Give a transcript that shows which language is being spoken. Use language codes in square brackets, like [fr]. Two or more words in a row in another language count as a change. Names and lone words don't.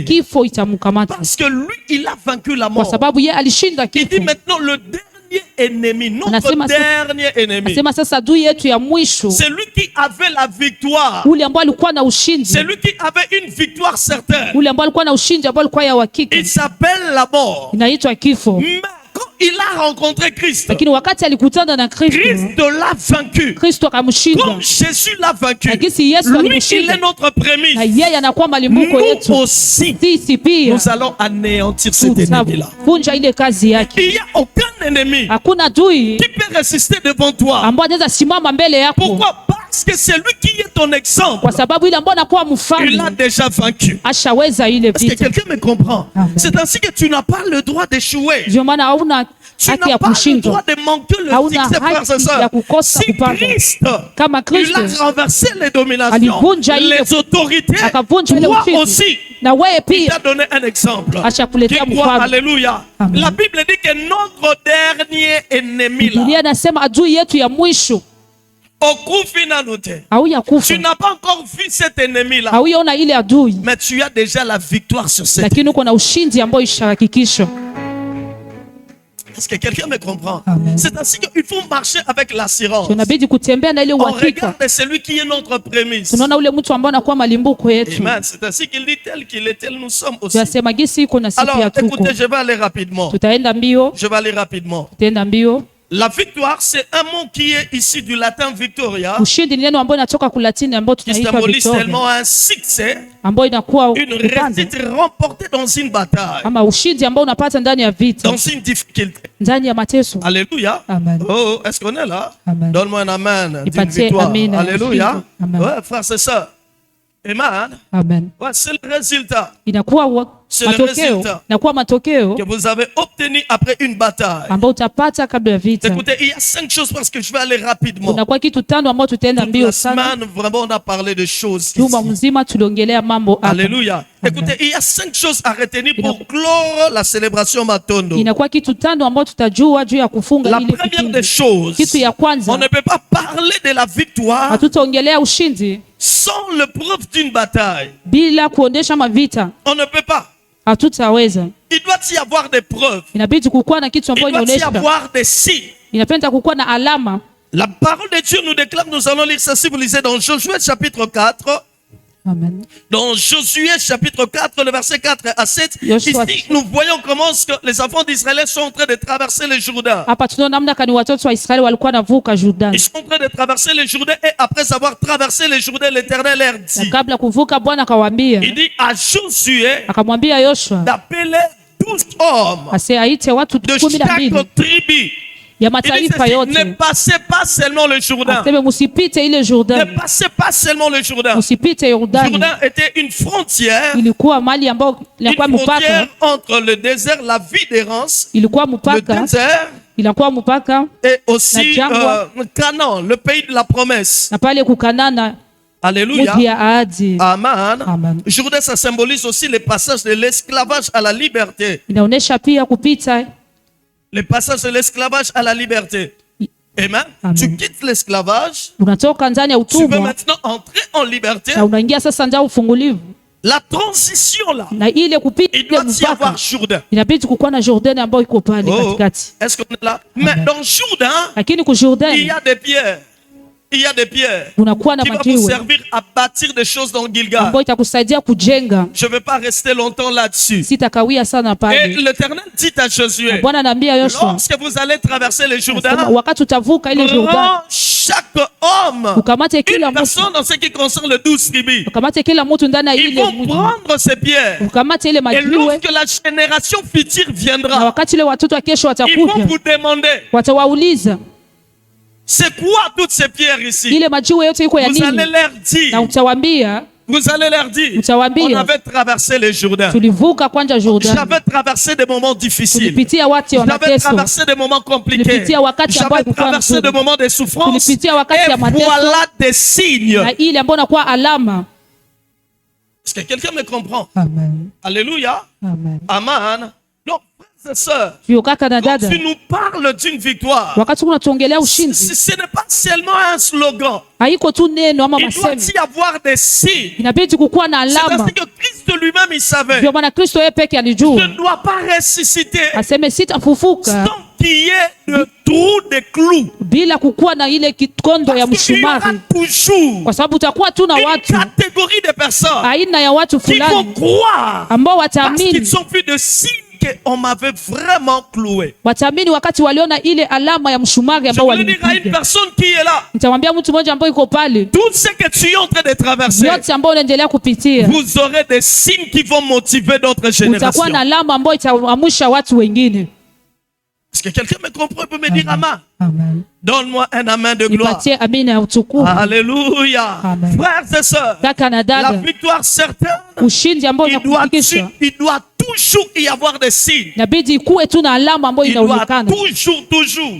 [fr] Parce que lui, il a vaincu la mort. Il dit maintenant le dernier ennemi, notre dernier ennemi, c'est lui qui avait la victoire. C'est lui qui avait une victoire certaine. Il s'appelle la mort. Mais quand il a rencontré Christ, [sw] lakini wakati alikutana na Kristo, [fr] Christ l'a vaincu. [sw] Kristo akamshinda. [fr] Comme Jésus l'a vaincu, [sw] Lakini Yesu [fr] lui, [sw] alimshinda, [fr] il est notre prémisse. [sw] na yeye anakuwa malimbuko yetu. [fr] Nous aussi, [sw] Sisi pia [fr] nous allons anéantir cet ennemi-là. [sw] Vunja ile kazi yake. [fr] Il n'y a aucun ennemi [sw] Hakuna adui [fr] qui peut résister devant toi. [sw] ambaye anaweza simama mbele yako. [fr] Pourquoi? Parce que c'est lui qui est ton exemple. [sw] Kwa sababu ile ambaye anakuwa mfano, [fr] Il a déjà vaincu. [sw] ashaweza ile [fr] Est-ce que [sw] vita. [fr] quelqu'un me comprend? Amen. C'est ainsi que tu n'as pas le droit d'échouer. [sw] Ndio maana hauna [fr] Tu [sw] haki [fr] n'as [sw] ya [fr] pas le [sw] kushindwa, [fr] droit de manquer le [sw] hauna [fr] succès, frères et [sw] haki ya [fr] sœurs. [sw] kukosa [fr] Si [sw] kupata. [fr] Christ, [sw] Kama [fr] il [sw] Kristo [fr] a renversé les dominations, [sw] alivunja ile, [fr] les autorités, [sw] akavunja ile [fr] toi [sw] ushindi, [fr] aussi, [sw] na wewe [fr] il [sw] pia [fr] t'a donné un exemple. [sw] ashakuletea [fr] Qui croit, [sw] mfano. [fr] alléluia. Amen. La Bible dit que notre dernier ennemi là, [sw] Biblia inasema adui yetu ya mwisho hauya kufa. [fr] tu n'as pas encore vu cet ennemi là, [sw] hauyaona ile adui, [fr] mais tu as déjà la victoire sur cette. [sw] lakini uko na ushindi ambao ishahakikishwa. [fr] Est-ce que quelqu'un me comprend? C'est ainsi qu'il faut marcher avec l'assurance. [sw] Tunabidi kutembea na ile [fr] On [sw] uhakika. [fr] regarde celui qui est notre prémisse. [sw] Tunaona ule mtu ambaye anakuwa malimbuko yetu. Amen. [fr] C'est ainsi qu'il dit tel qu'il est, tel nous sommes aussi. [sw] Tunasema gisi iko na siku [fr] Alors, [sw] ya tuko. [fr] écoutez, je vais aller rapidement. [sw] Tutaenda mbio. [fr] Je vais aller rapidement. [sw] Tutaenda mbio. [fr] La victoire, c'est un mot qui est issu du latin victoria, [sw] Ushindi ni neno ambalo inatoka kulatini ambao [fr] qui [sw] tunaita [fr] symbolise [sw] victoria, [fr] tellement un succès, [sw] ambao inakuwa [fr] une [sw] upande [fr] réussite remportée dans une bataille, [sw] ama ushindi ambao unapata ndani ya vita, [fr] dans une difficulté. [sw] ndani ya mateso. [fr] Alléluia. Amen. Oh, est-ce qu'on est là? Amen. Donne-moi un amen. D'une [sw] Nipatie [fr] victoire. [sw] amen. [fr] Alléluia. Amen. Ouais, frère, c'est ça. Amen. Amen. Ouais, c'est le résultat [sw] Inakuwa [fr] C'est le [sw] matokeo, [fr] résultat [sw] inakuwa matokeo [fr] que vous avez obtenu après une bataille. [sw] ambao utapata kabla ya vita. [fr] Écoutez, il y a 5 choses parce que je vais aller rapidement. [sw] Unakuwa kitu tano ambao tutaenda [fr] Toute [sw] mbio [fr] la [sw] sana. [fr] semaine, vraiment, on a parlé de choses [sw] Juma [fr] ici. [sw] mzima tuliongelea mambo hapa. [fr] Alléluia. Écoutez, il y a 5 choses à retenir pour clore la célébration Matondo. [sw] Inakuwa kitu tano ambao tutajua juu ya kufunga [fr] La [sw] ile [fr] première [sw] kipindi. [fr] des choses, [sw] Kitu ya [fr] on [sw] kwanza, [fr] ne peut pas parler de la victoire [sw] hatutaongelea ushindi [fr] sans le preuve d'une bataille. [sw] bila kuonesha mavita. [fr] On ne peut pas. [sw] Hatutaweza. [fr] Il doit y avoir des preuves. [sw] Inabidi kukuwa na kitu [fr] Il [sw] ambacho [fr] doit y [sw] inaonesha. [fr] avoir des signes. [sw] Inapenda kukuwa na alama. [fr] La parole de Dieu nous déclare, nous allons lire ça si vous lisez dans Josué chapitre 4. Amen. Dans Josué chapitre 4, le verset 4 à 7, Joshua. ici nous voyons comment que les enfants d'Israël sont en train de traverser le Jourdain. [sw] Hapa tunaona namna kani watoto wa Israeli walikuwa navuka Jordan. [fr] Ils sont en train de traverser le Jourdain et après avoir traversé le Jourdain, l'Éternel leur [sw] Na [fr] dit, [sw] kabla kuvuka Bwana akawaambia, [fr] il dit à Josué [sw] akamwambia Yoshua [fr] d'appeler 12 hommes [sw] aite watu [fr] de [sw] 12 [fr] chaque tribu. [sw] ya [fr] Il dit [sw] mataifa [fr] ceci, [sw] yote. [fr] ne passez pas seulement le Jourdain. [sw] Aseme musipite ile [fr] Ne [sw] Jordan. [fr] passez pas seulement le Jourdain. [sw] Musipite Yordani. [fr] Jourdain était une frontière, [sw] Ilikuwa mali ambao [fr] une [sw] ilikuwa [fr] frontière [sw] mpaka, [fr] entre le désert, la vie d'errance, [sw] ilikuwa [fr] le [sw] mpaka, [fr] désert [sw] ilikuwa mpaka [fr] et aussi [sw] La jangwa. [fr] Canaan, le pays de la promesse. [sw] na pale kukanana Alléluia. mji ya ahadi. Amen. Amen. [fr] Jourdain, ça symbolise aussi le passage de l'esclavage à la liberté. [sw] Inaonesha pia kupita [fr] Le passage de l'esclavage à la liberté. Amen. Amen. Tu quittes l'esclavage, [sw] unatoka ndani ya [fr] tu peux [sw] utumwa [fr] maintenant entrer en liberté. [sw] na unaingia sasa ndani ya ufungulivu, [fr] La transition là, [sw] na ile kupita [fr] il [sw] ile [fr] doit y [sw] mpaka [fr] avoir Jourdain. [sw] inabidi kukuwa na Jordan ambayo iko pale [fr] Oh, [sw] katikati. [fr] est-ce qu'on est là? Mais dans Jourdain, [sw] Lakini ku Jordan [fr] il y a des pierres. Il y a des pierres [sw] unakuwa na [fr] qui vont vous [sw] majiwe [fr] servir à bâtir des choses dans Gilgal. [sw] ambayo itakusaidia kujenga. [fr] Je ne vais pas rester longtemps là-dessus. [sw] Sitakawia sana [fr] Et [sw] pale. [fr] l'Éternel dit à Josué, [sw] Bwana anaambia Yoshua, [fr] lorsque vous allez traverser le Jourdain, [sw] wakati utavuka ile Jordan, [fr] prends chaque homme, [sw] ukamate kila [fr] une [sw] mtu, [fr] personne en ce qui concerne le 12 tribus. [sw] ukamate kila mtu ndani ya [fr] Ils [sw] ile [fr] vont [sw] mji, [fr] prendre ces pierres. [sw] ukamate ile [fr] Et [sw] majiwe, [fr] lorsque la génération future [sw] na [fr] viendra, [sw] wakati ile watoto wa kesho [fr] ils vont [sw] watakuja, [fr] vous demander, [sw] watawauliza [fr] c'est quoi toutes ces pierres ici? [sw] ile majiwe yote iko ya [fr] Vous allez [sw] nini, [fr] leur [sw] na [fr] dire, [sw] utawaambia, [fr] vous allez leur dire, [sw] Utawaambia. [fr] on avait traversé le Jourdain. [sw] tulivuka kwanja Jordan, [fr] J'avais traversé des moments difficiles. [sw] tulipitia wakati wa [fr] J'avais [sw] mateso, [fr] traversé des moments compliqués. [sw] Tulipitia wakati ambao [fr] J'avais [sw] ulikuwa [fr] traversé [sw] mzuri. [fr] des moments de souffrance. [sw] Tulipitia wakati [fr] Et [sw] ya mateso. [fr] voilà des signes. [sw] na ile ambayo inakuwa alama. [fr] Est-ce que quelqu'un me comprend? Amen. Alléluia. Amen. Amen. Donc, frères et sœurs, [sw] Vyo kaka na [fr] quand [sw] dada, [fr] tu nous parles d'une victoire, [sw] wakati unatuongelea ushindi, [fr] ce n'est pas seulement un slogan. [sw] haiko tu neno ama [fr] Il doit [sw] masemi, [fr] y avoir des signes. [sw] inabidi kukuwa na [fr] C'est [sw] alama. [fr] ainsi que Christ lui-même, il savait. [sw] Ndio maana Kristo yeye peke [fr] Je [sw] alijua, [fr] ne dois pas ressusciter [sw] aseme sitafufuka [fr] sans qu'il y ait de trou de clous. [sw] bila kukuwa na ile kikondo ya [fr] Parce qu'il y aura [sw] mshumari, [fr] toujours [sw] kwa sababu utakuwa tu na [fr] une [sw] watu, [fr] catégorie de personnes [sw] aina ya watu [fr] qui vont [sw] fulani [fr] croire [sw] ambao [fr] parce [sw] wataamini [fr] qu'ils ont vu de signes qu'on m'avait vraiment cloué. [sw] Wataamini wakati waliona ile alama ya mshumari ambao walinipiga. [fr] Je veux dire à une personne qui est là. [sw] Nitamwambia mtu mmoja ambaye yuko pale. [fr] Tout ce que tu es en train de traverser. [sw] Yote ambao unaendelea kupitia. [fr] Vous aurez des signes qui vont motiver d'autres générations. [sw] Utakuwa na alama ambayo itaamsha watu wengine. [fr] Est-ce que quelqu'un me comprend, peut me dire amen? Amen. Donne-moi un amen de gloire. Alléluia. Frères et sœurs, la victoire certaine, il doit toujours y avoir des signes. Il doit toujours.